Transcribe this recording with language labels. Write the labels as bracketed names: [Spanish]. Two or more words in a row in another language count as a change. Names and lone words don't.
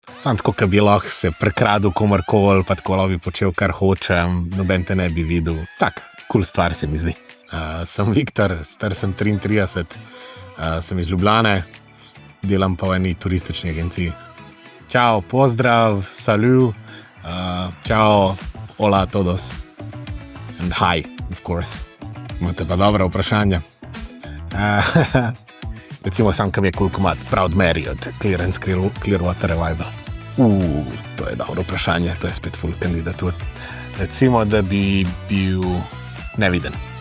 [Slovenian] Sam tako, da bi lahko se prekradil komorkoli, pa tako bi počel, kar hočem, noben te ne bi videl. Tak, cool stvar se mi zdi. Sem Viktor, star sem 33, sem iz Ljubljane, delam pa v eni turistični agenciji. Čau, pozdrav, salut, čau, [Spanish] hola todos. [English] And hi, of course. [Slovenian] Imate pa dobra vprašanja. Recimo sam, kam je cool komad, Proud Mary od Clearance Clearwater Revival. To je dobro vprašanje, to je spet full kandidatur. Recimo, da bi bil neviden.